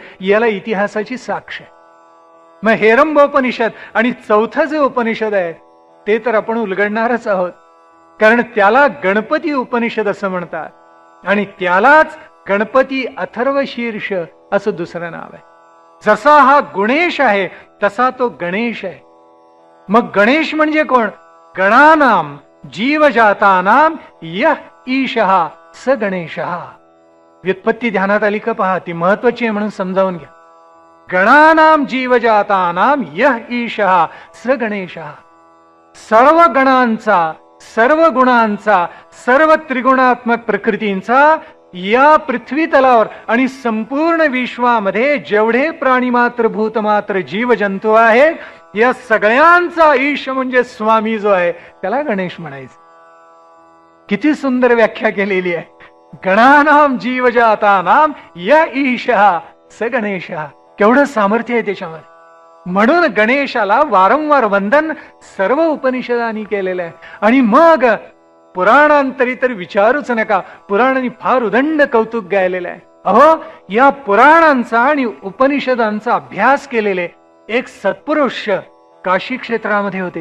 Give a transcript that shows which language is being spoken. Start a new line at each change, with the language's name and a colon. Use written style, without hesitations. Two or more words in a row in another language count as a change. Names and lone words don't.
Marathi: याला इतिहासाची साक्ष आहे. मग हेरंबोपनिषद आणि चौथं जे उपनिषद आहे ते तर आपण उलगडणारच आहोत, कारण त्याला गणपती उपनिषद असं म्हणतात आणि त्यालाच गणपती अथर्व शीर्ष असं दुसरं नाव आहे. जसा हा गुणेश आहे तसा तो गणेश आहे. मग गणेश म्हणजे कोण?
Sanskrit: गणानाम जीवजातानाम यः ईशः स गणेशः.
Marathi: व्युत्पत्ती ध्यानात आली का पहा, ती महत्वाची आहे म्हणून समजावून घ्या.
Sanskrit: गणानाम जीवजातानाम यः ईशः स गणेशः.
Marathi: सर्व गणांचा, सर्व गुणांचा, सर्व त्रिगुणात्मक प्रकृतींचा या पृथ्वी तलावर आणि संपूर्ण विश्वामध्ये जेवढे प्राणीमात्र, भूतमात्र, जीव जंतू आहेत या सगळ्यांचा ईश म्हणजे स्वामी जो आहे त्याला गणेश म्हणायचं. किती सुंदर व्याख्या केलेली आहे.
Sanskrit: गणानाम जीवजातानाम या ईशः स गणेशः.
Marathi: केवढं सामर्थ्य आहे त्याच्यामध्ये. म्हणून गणेशाला वारंवार वंदन सर्व उपनिषदांनी केलेलं आहे. आणि मग पुराणांतरी तर विचारूच नका, पुराणांनी फार उदंड कौतुक गायलेलं आहे. अहो, या पुराणांचा आणि उपनिषदांचा अभ्यास केलेले एक सत्पुरुष काशी क्षेत्रामध्ये होते.